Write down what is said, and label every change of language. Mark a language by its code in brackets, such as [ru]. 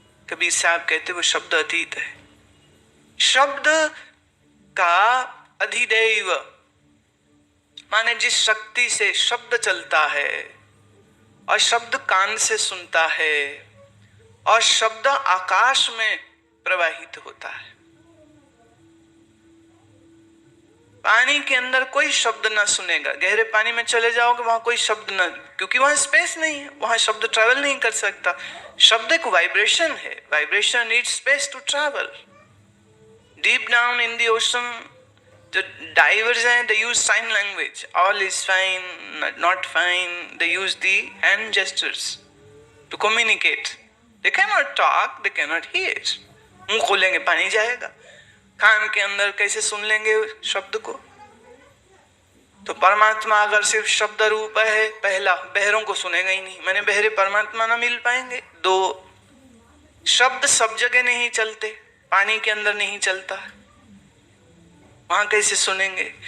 [hi] कबीर साहब कहते वो शब्द अतीत है। शब्द का अधिदैव माने जिस शक्ति से शब्द चलता है, और शब्द कान से सुनता है, और शब्द आकाश में प्रवाहित होता है। पानी के अंदर कोई शब्द ना सुनेगा, गहरे पानी में चले जाओगे वहां कोई शब्द ना, क्योंकि वहां स्पेस नहीं है, वहां शब्द ट्रैवल नहीं कर सकता। शब्द एक वाइब्रेशन है, [en] Vibration needs space to travel. Deep down in the ocean [hi] जो डाइवर्स हैं, [en] they use sign language, all is fine, not fine, they use the hand gestures to communicate. They cannot talk, they cannot hear. [hi] मुंह खोलेंगे पानी जाएगा, कान के अंदर कैसे सुन लेंगे शब्द को। तो परमात्मा अगर सिर्फ शब्द रूप है, पहला बहरों को सुनेगा ही नहीं, मैंने बहरे परमात्मा ना मिल पाएंगे। दो, शब्द सब जगह नहीं चलते, पानी के अंदर नहीं चलता, वहां कैसे सुनेंगे।